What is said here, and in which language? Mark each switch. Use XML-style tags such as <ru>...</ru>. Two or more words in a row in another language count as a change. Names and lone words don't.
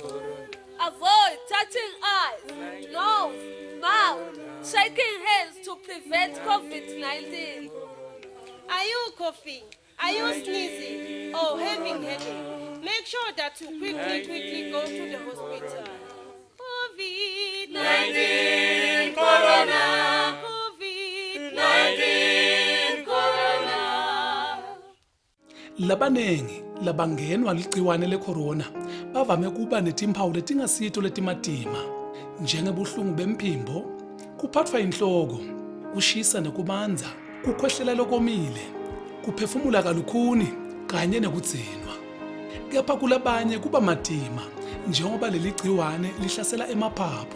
<en>Avoid touching eyes, nose, mouth, shaking hands to prevent COVID-19. Are you coughing? Are you sneezing? Or having headache? Make sure that you quickly go to the hospital. COVID-19 corona. COVID-19 corona.</en> <ss>Labanengi labangenwa ligciwane le-corona bavame kuba netimpawu letingasito letimatima njengebuhlungu bemphimbo, kuphathwa inhloko, kushisa nekubandza, kukhwehlela lokomile, kuphefumula kalukhuni kanye nekudzinwa. Kepha kulabanye kuba matima njengoba leli gciwane lihlasela emaphaphu.</ss>